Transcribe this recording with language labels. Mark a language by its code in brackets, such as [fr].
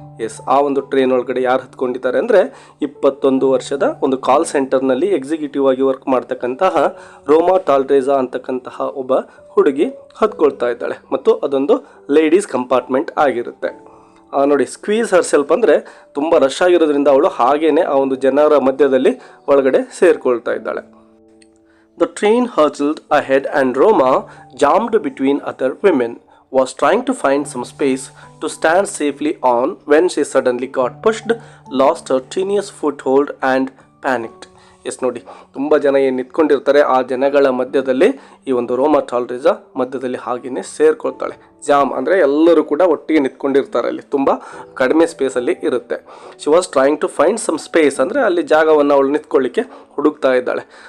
[kn] S, ಆ ಒಂದು train ಒಳಗಡೆ ಯಾರು ಹತ್ಕೊಂಡಿದ್ದಾರೆ ಅಂದರೆ 21 ವರ್ಷದ ಒಂದು ಕಾಲ್ ಸೆಂಟರ್ನಲ್ಲಿ ಎಕ್ಸಿಕ್ಯೂಟಿವ್ ಆಗಿ ವರ್ಕ್ ಮಾಡ್ತಕ್ಕಂತಹ ರೋಮಾ ಟಾಲ್ರೇಜಾ ಅಂತಕ್ಕಂತಹ ಒಬ್ಬ ಹುಡುಗಿ ಹತ್ಕೊಳ್ತಾ ಇದ್ದಾಳೆ ಮತ್ತು ಅದೊಂದು ಲೇಡೀಸ್ ಕಂಪಾರ್ಟ್ಮೆಂಟ್ ಆಗಿರುತ್ತೆ. ನೋಡಿ, [en] squeeze herself [kn] ಅಂದರೆ ತುಂಬ ರಶ್ ಆಗಿರೋದ್ರಿಂದ ಅವಳು ಹಾಗೇನೆ ಆ ಒಂದು ಜನರ ಮಧ್ಯದಲ್ಲಿ ಒಳಗಡೆ ಸೇರಿಕೊಳ್ತಾ ಇದ್ದಾಳೆ. [en] The train hurtled ahead and Roma, jammed between other women, was trying to find some space to stand safely on when she suddenly got pushed, lost her tenuous foothold and panicked. [kn] S ನೋಡಿ, ತುಂಬ ಜನ ಏನು ನಿಂತ್ಕೊಂಡಿರ್ತಾರೆ ಆ ಜನಗಳ ಮಧ್ಯದಲ್ಲಿ ಈ ಒಂದು ರೋಮಾ ಟಾಲ್ರೇಜಾ ಮಧ್ಯದಲ್ಲಿ ಹಾಗೆಯೇ ಸೇರ್ಕೊಳ್ತಾಳೆ. ಜಾಮ್ ಅಂದರೆ ಎಲ್ಲರೂ ಕೂಡ ಒಟ್ಟಿಗೆ ನಿಂತ್ಕೊಂಡಿರ್ತಾರೆ, ಅಲ್ಲಿ ತುಂಬ ಕಡಿಮೆ ಸ್ಪೇಸಲ್ಲಿ ಇರುತ್ತೆ. [en] she was trying to find some space [kn] ಅಂದರೆ ಅಲ್ಲಿ ಜಾಗವನ್ನು ಅವಳು ನಿಂತ್ಕೊಳ್ಳಿಕ್ಕೆ ಹುಡುಕ್ತಾ ಇದ್ದಾಳೆ.